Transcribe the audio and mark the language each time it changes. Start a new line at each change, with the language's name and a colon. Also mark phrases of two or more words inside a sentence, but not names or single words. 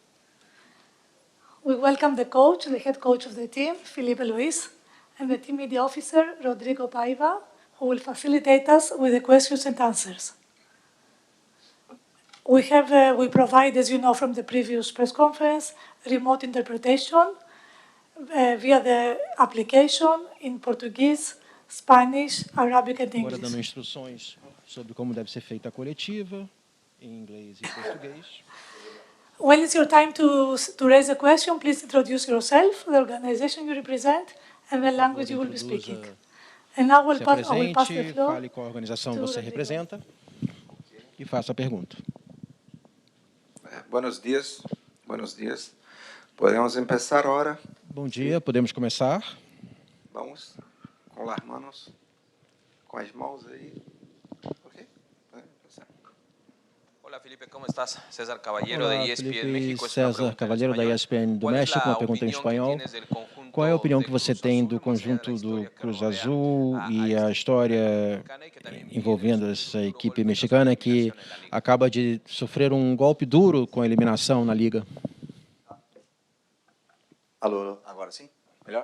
English: We welcome the coach, the head coach of the team, Felipe Luis, and the team media officer, Rodrigo Paiva, who will facilitate us with the questions and answers. We provide, as you know from the previous press conference, remote interpretation via the application in Portuguese, Spanish, Arabic and
Portuguese: Agora dando
English: English.
Portuguese: instruções sobre como deve ser feita a coletiva, em inglês e português.
English: When it's your time to raise a question, please introduce yourself, the organization you represent, and the language you will be speaking. And now I
Portuguese: Se
English: will pass the
Portuguese: apresente,
English: floor
Portuguese: fale qual organização
English: to
Portuguese: você
English: Rodrigo.
Portuguese: representa e faça a pergunta.
Spanish: Buenos días, buenos días. Podemos empezar ahora.
Portuguese: Bom dia, podemos começar. Vamos com as manos, com as mãos aí.
Spanish: Ok? Podemos empezar. Hola Felipe, ¿cómo estás? César Caballero
Portuguese: Olá,
Spanish: de ESPN
Portuguese: Felipe
Spanish: México.
Portuguese: César Caballero da ESPN do México, uma pergunta em espanhol. Qual é a opinião que você tem do conjunto do Cruz Azul e a história envolvendo essa equipe mexicana que acaba de sofrer um golpe duro com a eliminação na Liga? Alô, agora sim? Melhor?